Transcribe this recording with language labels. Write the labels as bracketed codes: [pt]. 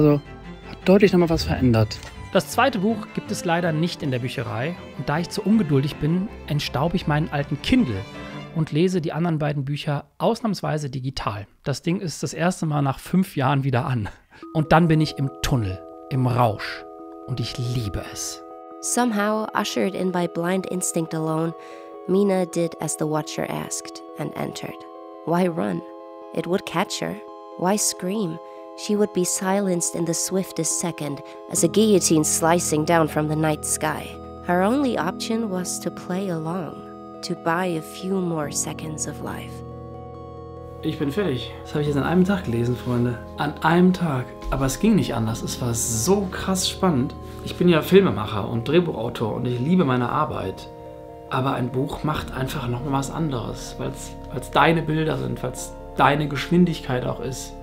[de] Also hat deutlich nochmal was verändert. Das zweite Buch gibt es leider nicht in der Bücherei und da ich zu ungeduldig bin, entstaube ich meinen alten Kindle und lese die anderen beiden Bücher ausnahmsweise digital. Das Ding ist das erste Mal nach 5 Jahren wieder an. Und dann bin ich im Tunnel, im Rausch und ich liebe es. [en] Somehow, ushered in by blind instinct alone, Mina did as the watcher asked and entered. Why run? It would catch her. Why scream? She would be silenced in the swiftest second, as a guillotine slicing down from the night sky. Her only option was to play along, to buy a few more seconds of life. [de] Ich bin fertig. Das habe ich jetzt an einem Tag gelesen, Freunde. An einem Tag. Aber es ging nicht anders. Es war so krass spannend. Ich bin ja Filmemacher und Drehbuchautor und ich liebe meine Arbeit. Aber ein Buch macht einfach noch mal was anderes, weil es deine Bilder sind, weil es deine Geschwindigkeit auch ist.